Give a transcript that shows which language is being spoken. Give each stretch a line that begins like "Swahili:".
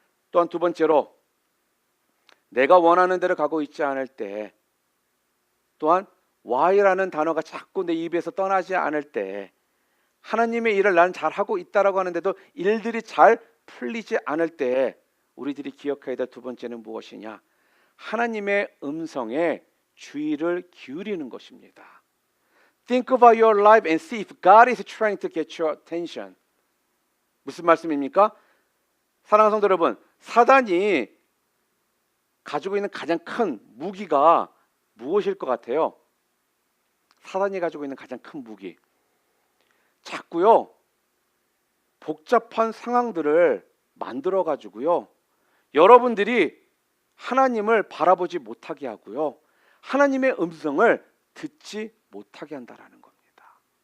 Korean: 또한 두 번째로, 내가 원하는 대로 가고 있지 않을 때, 또한 why라는 단어가 자꾸 내 입에서 떠나지 않을 때, 하나님의 일을 난 잘하고 있다라고 하는데도 일들이 잘 풀리지 않을 때 우리들이 기억해야 될 두 번째는 무엇이냐? 하나님의 음성에 주의를 기울이는 것입니다.
English: Think about your life and see if God is trying to get your attention.
Korean: 무슨 말씀입니까? 사랑하는 성도 여러분, 사단이 가지고 있는 가장 큰 무기가 무엇일 것 같아요? 사단이 가지고 있는 가장 큰 무기, 자꾸요 복잡한 상황들을 만들어 가지고요 여러분들이 하나님을 바라보지 못하게 하고요, 하나님의 음성을 듣지 못하게 한다라는 겁니다.